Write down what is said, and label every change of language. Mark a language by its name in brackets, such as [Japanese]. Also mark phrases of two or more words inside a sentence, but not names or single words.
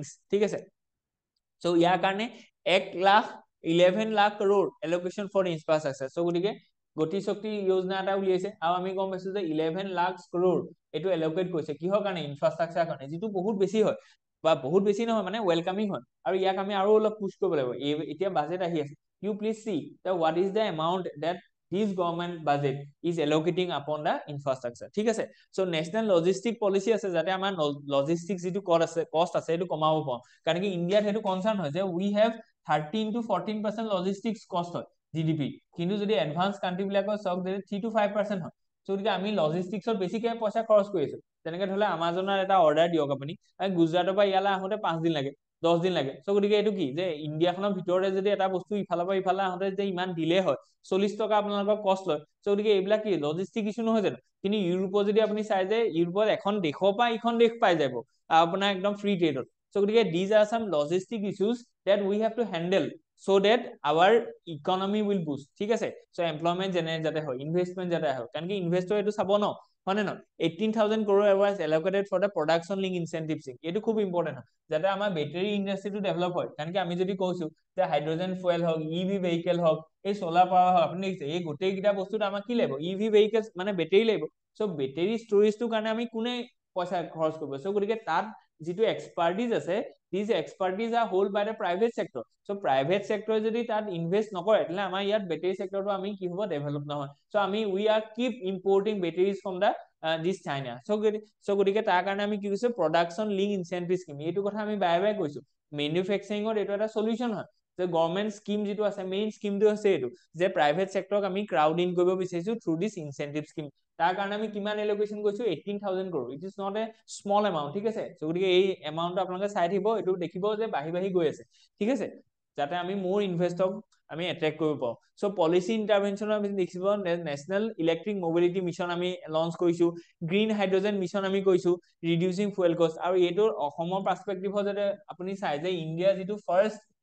[Assamese] ঠিক আছে, চ' ইয়াৰ কাৰণে 1,11,00,000 crore [English] allocation for infrastructure. [Assamese] চ' গতিকে গতি শক্তি যোজনা এটা উলিয়াইছে আৰু আমি গম পাইছো যে 11 লাখ crore এইটো এলোকেট কৰিছে কিহৰ কাৰণে ইনফ্ৰাষ্ট্ৰাকচাৰ কাৰণে যিটো বহুত বেছি হয় বা বহুত বেছি নহয় মানে ওয়েলকামিং হয় আৰু ইয়াক আমি আৰু অলপ পুশ কৰিব লাগিব এতিয়া বাজেট আহি আছে [English] you please see that what is the amount that this government budget is allocating upon the infrastructure [Assamese] ঠিক আছে [English] so national logistic policy [Assamese] আছে যাতে আমাৰ logistics যেটো cost আছে এটো কমাব পাওঁ কাৰণ কি ইন্ডিয়াত হেতু কনসার্ন হয় যে [English] we have 13 to 14% logistics cost [Assamese] হয় GDP কিন্তু যদি [English] advance country [Assamese] বিলাকৰ চক যে 3 to 5% হয় সো গতিকে আমি লজিষ্টিক্সত বেছিকৈ পইচা খৰচ কৰি আছো তেনেকৈ ধলে আমাজনৰ এটা অৰ্ডাৰ দিয়ক আপুনি গুজৰাটৰ পৰা ইয়ালৈ আহোতে 5 দিন লাগে 10 দিন লাগে সো গতিকে এটো কি যে ইন্ডিয়াখনৰ ভিতৰতে যদি এটা বস্তু ইফালৰ পৰা ইফালে আহোতে যে ইমান ডিলে হয় 40 টকা আপোনালোকৰ কষ্ট লয় সো গতিকে এইবিলাক কি [English] logistic issue [Assamese] নহয় জানো কিন্তু ইউৰোপৰ যদি আপুনি চাই যে ইউৰোপৰ এখন দেশৰ পৰা ইখন দেশ পাই যাব আপোনাৰ একদম [English] free trade [Assamese] সো গতিকে [English] these are some logistic issues that we have to handle so that our economy will boost [Assamese] ঠিক আছে [English] so employment generate [Assamese] যাতে হয় investment যাতে হয় কাৰণ কি ইনভেস্টৰ এটো চাব ন মানে ন [English] 18000 crore was allocated for the production link incentive scheme [Assamese] এটো খুব ইম্পৰ্টেন্ট হয় যাতে আমাৰ [English] battery industry [Assamese] ডেভেলপ হয় কাৰণ কি আমি যদি কৈছো যে [English] hydrogen fuel [Assamese] হক [English] EV vehicle [Assamese] হক এই [English] solar power [Assamese] হক আপুনি দেখিছে এই গোটেই কিটা বস্তুত আমাক কি লাগিব [English] EV vehicles [Assamese] মানে বেটাৰী লাগিব সো [English] battery storage [Assamese] কাৰণে আমি কোনে পইচা খৰচ কৰিব সো গতিকে তাত যেটো এক্সপাৰ্টিজ আছে [English] these expertise are held by the private sector so private sector [Assamese] যদি তাত ইনভেস্ট নকৰে তেলে আমাৰ ইয়াত বেটাৰী সেক্টৰটো আমি কি হ'ব ডেভেলপ নহয় so আমি [English] we are keep importing batteries from the this China so [Assamese] গতিকে তাৰ কাৰণে আমি কি কৈছো [English] production link incentive [Assamese] scheme এইটো কথা আমি বাই বাই কৈছো ম্যানুফ্যাকচাৰিংৰ এইটো এটা সলিউশন হয় যে [English] government scheme [Assamese] যেটো আছে [English] main scheme [Assamese] আছে এইটো যে [English] private sector [Assamese] আমি ক্ৰাউড ইন কৰিব বিচাৰিছো [English] through this incentive scheme [Assamese] তাৰ কাৰণে আমি কিমান এলোকেশন কৰিছো [English] 18000 crore it is not a small amount [Assamese] ঠিক আছে সো গতিকে এই এমাউন্টটো আপোনালোকে চাই থাকিব এটো দেখিব যে বাহি বাহি গৈ আছে ঠিক আছে যাতে আমি মোৰ ইনভেষ্টক আমি অ্যাট্ৰাক্ট কৰিব পাও সো [English] policy intervention [Assamese] আমি দেখিব নেশনাল ইলেক্ট্ৰিক মোবিলিটি মিশন আমি লঞ্চ কৰিছো গ্ৰীণ হাইড্ৰোজেন মিশন আমি কৈছো [English] reducing fuel cost [Assamese] আৰু এটোৰ অসমৰ পাৰ্সপেক্টিভত যাতে আপুনি চাই যে ইন্ডিয়া যেটো ফাৰ্স্ট